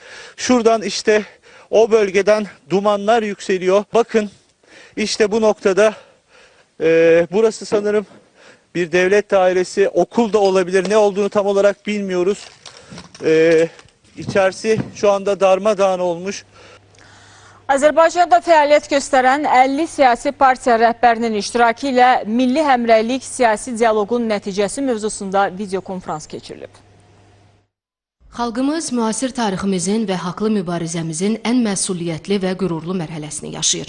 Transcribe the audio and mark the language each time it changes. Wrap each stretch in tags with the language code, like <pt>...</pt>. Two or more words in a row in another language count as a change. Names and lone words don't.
<tr>Şuradan işte o bölgeden dumanlar yükseliyor. Bakın işte bu noktada burası sanırım bir devlet dairesi, okul da olabilir. Ne olduğunu tam olarak bilmiyoruz. İçerisi şu anda darmadağın olmuş.</tr> <az>Azərbaycanda fəaliyyət göstərən 50 siyasi partiya rəhbərinin iştirakı ilə milli həmrəylik siyasi dialoqun nəticəsi mövzusunda videokonferans keçirilib. Xalqımız müasir tariximizin və haqlı mübarizəmizin ən məsuliyyətli və qürurlu mərhələsini yaşayır.</az>